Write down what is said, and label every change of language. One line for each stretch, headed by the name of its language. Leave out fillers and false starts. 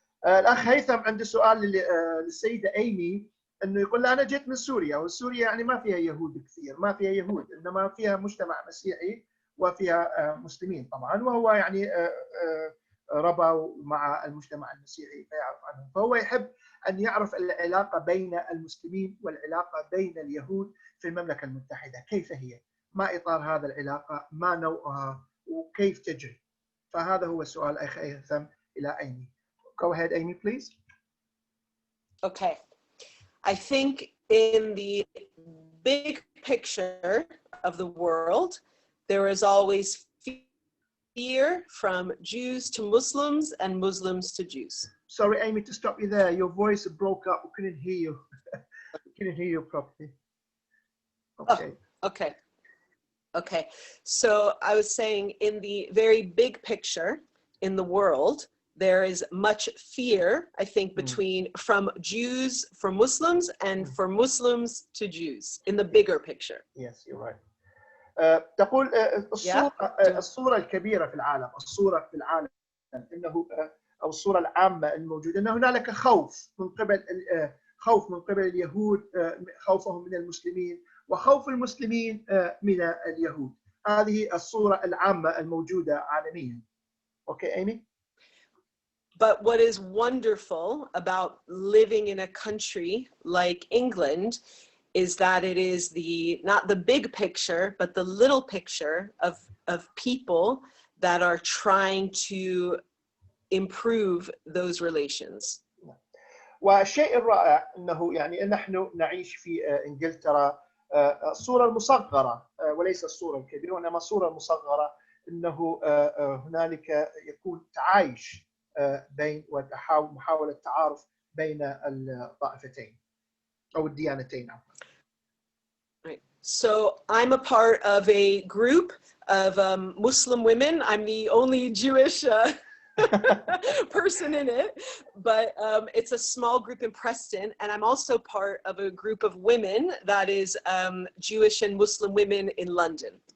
Arabic: الأخ هيثم عنده سؤال للسيدة إيمي إنه يقول لها أنا جيت من سوريا وسوريا يعني ما فيها يهود كثير ما فيها يهود إنما فيها مجتمع مسيحي وفيها مسلمين طبعا وهو يعني ربى مع المجتمع المسيحي فيعرف عنهم فهو يحب أن يعرف العلاقة بين المسلمين والعلاقة بين اليهود في المملكة المتحدة كيف هي ما إطار هذا العلاقة ما نوعها وكيف تجري فهذا هو السؤال أخي هيثم إلى أيمي.
English: Go ahead, Amy, please. Okay. I think in the big picture of the world, there is always fear from Jews to Muslims and Muslims to Jews. Sorry, Amy, to stop you there. Your voice broke up. We couldn't hear you. We couldn't hear you properly. Okay. Oh, okay. So I was saying in the very big picture in the world, there is much fear, I think, from Jews for Muslims and for Muslims to Jews in the bigger picture. Yes, you're right.
Arabic: تقول الصورة الكبيرة في العالم الصورة في العالم إنه أو الصورة العامة الموجودة أن هنالك خوف من قبل اليهود خوفهم من المسلمين وخوف المسلمين من اليهود هذه الصورة العامة الموجودة عالميا.
English: Okay, Amy? But what is wonderful about living in a country like England is that it is not the big picture, but the little picture of people that are trying to improve those relations.
Arabic: والشيء الرائع أنه يعني نحن نعيش في إنجلترا الصورة المصغرة وليس الصورة الكبيرة وإنما الصورة المصغرة أنه هنالك يكون تعايش بين ومحاولة تعارف بين الطائفتين أو الديانتين.
English: Right. So I'm a part of a group of Muslim women. I'm the only Jewish person in it, but it's a small group in Preston, and I'm also part of a group of women that is Jewish and Muslim women in London.